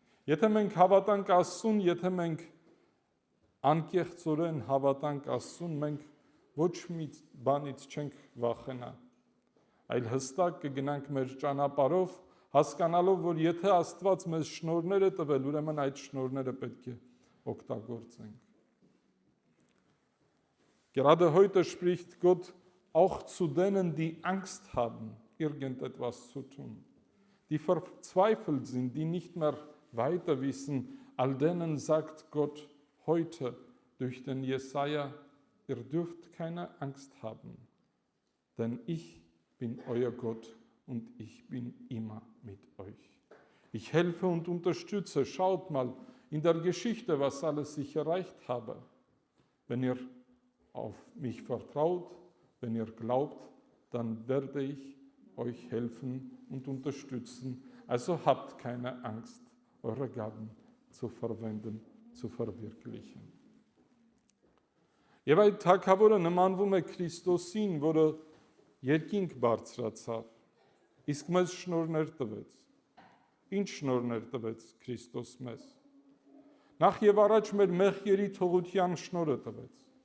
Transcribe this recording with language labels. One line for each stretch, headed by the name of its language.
Armenian: Եթե մենք հավատանք Աստծուն, եթե մենք անկեղծորեն հավատանք Աստծուն, մենք ոչ մի բանից չենք վախենա, այլ հստակ կգնանք մեր ճանապարհով, հասկանալով, որ եթե Աստված մեզ շնորհներ է տվել, ուրեմն այդ շնորհները պետք է օգտագործենք։
German: Gerade heute spricht Gott auch zu denen, die Angst haben, irgendetwas zu tun, die verzweifelt sind, die nicht mehr weiter wissen. All denen sagt Gott heute durch den Jesaja, ihr dürft keine Angst haben, denn ich bin euer Gott und ich bin immer mit euch. Ich helfe und unterstütze. Schaut mal in der Geschichte, was alles ich erreicht habe. Wenn ihr auf mich vertraut, wenn ihr glaubt, dann werde ich euch helfen und unterstützen. Also habt keine Angst, eure Gaben zu verwenden, zu verwirklichen.
Armenian: Եվ այդ թագավորը նմանվում է Քրիստոսին, որը երկինք բարձրացավ, իսկ մեզ շնորհներ տվեց։ Ինչ շնորհներ տվեց Քրիստոս մեզ։ Նախ եւ առաջ մեր մեղքերի թողության շնորհը տվեց։